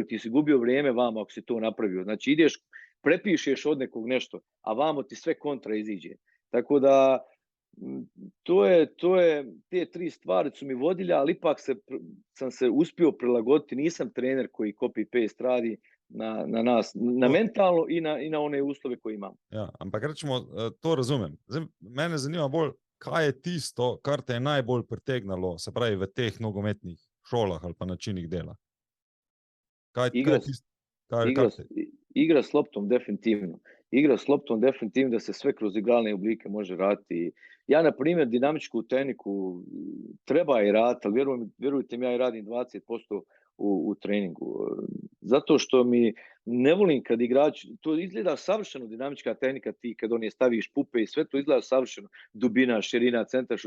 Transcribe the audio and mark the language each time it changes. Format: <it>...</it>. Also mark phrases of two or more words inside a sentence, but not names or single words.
<bs>Ti si gubio vrijeme vamo ako si to napravio. Znači ideš, prepišeš od nekog nešto, a vamo ti sve kontra iziđe. Tako da te 3 stvari su mi vodilje, ali ipak sam se uspio prilagoditi. Nisam trener koji copy-paste radi na nas, na mentalno i na one uslove koje imam.</bs> <sl>Ja, ampak rečemo, to razumem. Zdaj, mene zanima bolj, kaj je tisto, kar te je najbolj pritegnalo, se pravi, v teh nogometnih šolah ali pa načinih dela? Kaj je tisto?</sl> <bs>Igra s loptom definitivno. Igra s loptom definitivno da se sve kroz igralne oblike može raditi. Ja, na primjer, dinamičku tehniku treba i raditi, ali vjerujte mi, ja i radim 20% u treningu. Zato što mi ne volim kad igrač, to izgleda savršeno dinamička tehnika, ti kad on je staviš pupe i sve to izgleda savršeno, dubina, širina, centaršut.</bs>